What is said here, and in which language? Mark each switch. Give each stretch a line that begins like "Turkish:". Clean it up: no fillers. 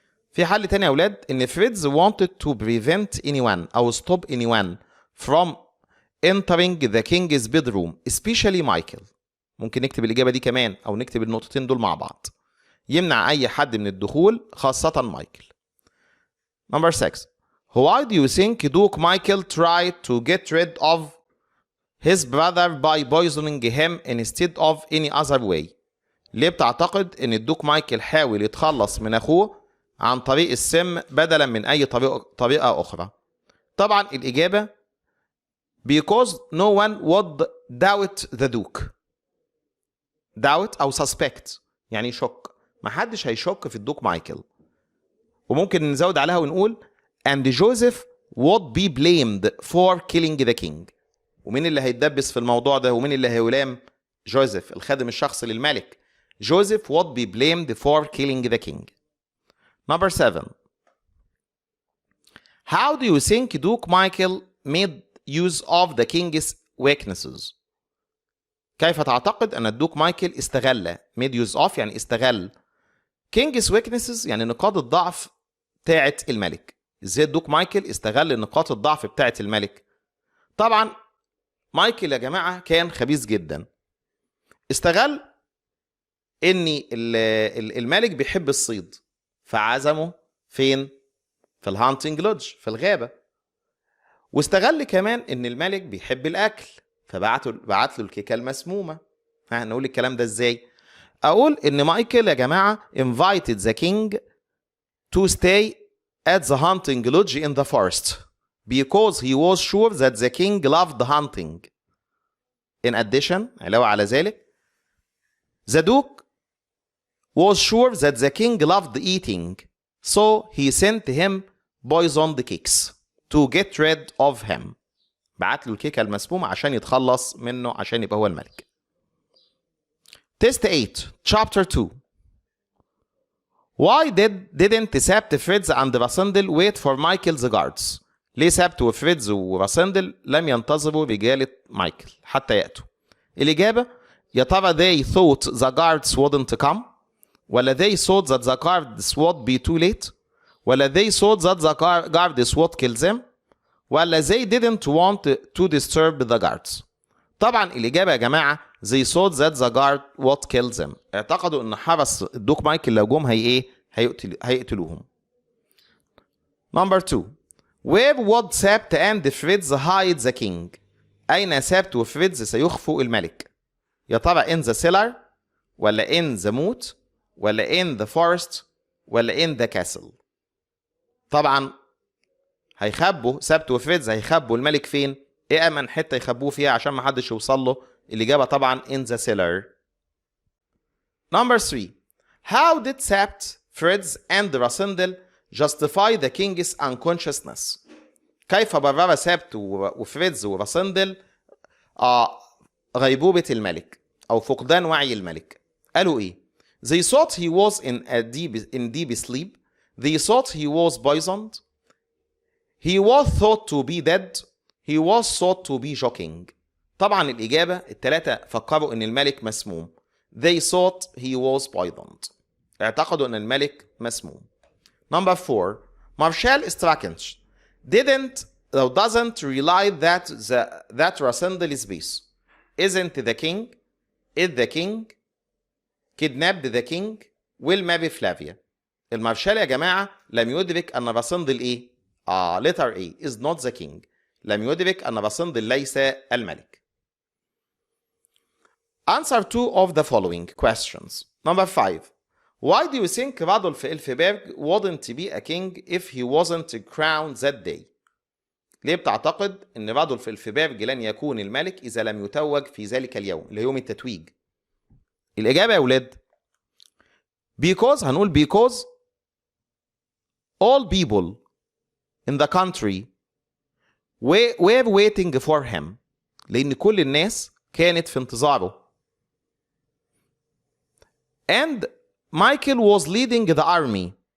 Arabic: في حل تاني يا أولاد إن
English: Fred's wanted to prevent anyone أو stop anyone from entering the king's bedroom especially Michael.
Arabic: ممكن نكتب الإجابة دي كمان أو نكتب النقطتين دول مع بعض. يمنع أي حد من الدخول خاصة مايكل.
English: Number 6. Why do you think Duke Michael tried to get rid of his brother by poisoning him instead of any other way?
Arabic: ليه بتعتقد إن الدوك مايكل حاول يتخلص من أخوه عن طريق السم بدلا من أي طريقة أخرى؟ طبعا الإجابة
English: because no one would doubt the Duke.
Arabic: doubt أو suspect يعني شك. محدش هيشك في الدوك مايكل. وممكن نزود عليها ونقول
English: and Joseph would be blamed for killing the king.
Arabic: ومين اللي هيتدبس في الموضوع ده ومين اللي هيلام؟ جوزيف الخادم الشخصي للملك.
English: Joseph would be blamed for killing the king. Number 7. How do you think Duke Michael made use of the king's weaknesses?
Arabic: كيف تعتقد أن الدوك مايكل استغل
English: made use of
Arabic: يعني استغل
English: king's weaknesses
Arabic: يعني نقاط الضعف بتاعة الملك. ازاي الدوك مايكل استغل نقاط الضعف بتاعة الملك؟ طبعا مايكل يا جماعة كان خبيث جدا. استغل ان الملك بيحب الصيد فعزمه فين؟ في الهانتنج لودج في الغابة. واستغل كمان ان الملك بيحب الاكل بعت له الكيكة المسمومة. نقول الكلام ده ازاي؟ اقول ان مايكل يا جماعة
English: invited the king to stay at the hunting lodge in the forest because he was sure that the king loved hunting. In addition,
Arabic: علاوة على ذلك,
English: the Duke was sure that the king loved eating, so he sent him poisoned cakes to get rid of him.
Arabic: بعت له الكيكة المسمومة عشان يتخلص منه عشان يبقى هو الملك.
English: Test 8, Chapter 2. Why didn't Sept, Fritz and Rasindel wait for Michael's guards?
Arabic: ليه سبت وفريدز وراسندل لم ينتظروا رجالة مايكل حتى يأتوا؟ الإجابة يا ترى
English: they thought the guards wouldn't come ولا they thought that the guards would be too late ولا they thought that the guards would kill them ولا they didn't want to disturb the guards.
Arabic: طبعا الإجابة يا جماعة
English: they thought that the guard would kill them.
Arabic: اعتقدوا إن حرس الدوك مايكل لو جم هيقتلوهم.
English: Number 2. Where would Sept and Fritz hide the king?
Arabic: أين سبت وفريدز سيخفوا الملك؟ يا ترى
English: in the cellar
Arabic: ولا
English: in the moat
Arabic: ولا
English: in the forest
Arabic: ولا
English: in the castle؟
Arabic: طبعا هيخبوا سبت وفريدز هيخبوا الملك فين؟ ايه أمن حتة يخبوه فيها عشان ما حدش يوصل له؟ الإجابة طبعا in the cellar.
English: Number 3. How did Sept, Fritz and Rasindel justify the king's unconsciousness?
Arabic: كيف برر سبت وفريدز وراسندل غيبوبة الملك أو فقدان وعي الملك؟ قالوا إيه؟
English: They thought he was in deep sleep. They thought he was poisoned. He was thought to be dead. He was thought to be joking.
Arabic: طبعا الإجابة الثلاثة فكروا إن الملك مسموم.
English: They thought he was poisoned.
Arabic: اعتقدوا إن الملك مسموم.
English: Number 4. Marshal Strakensch doesn't realize that Rasindel is peace. Isn't the king? Is the king? Kidnapped the king? Will marry Flavia.
Arabic: المارشال يا جماعة لم يدرك أن راسندل إيه؟
English: letter A is not the king.
Arabic: لم يدرك أن راسندل ليس الملك.
English: Answer 2 of the following questions. Number 5. Why do you think Radolf Elfberg wouldn't be a king if he wasn't crowned that day?
Arabic: ليه بتعتقد أن رادولف إلفبرج لن يكون الملك إذا لم يتوج في ذلك اليوم اللي هو يوم التتويج؟ الإجابة يا ولاد
English: because all people in the country were waiting for him.
Arabic: لأن كل الناس كانت في انتظاره.
English: And Michael was leading the army.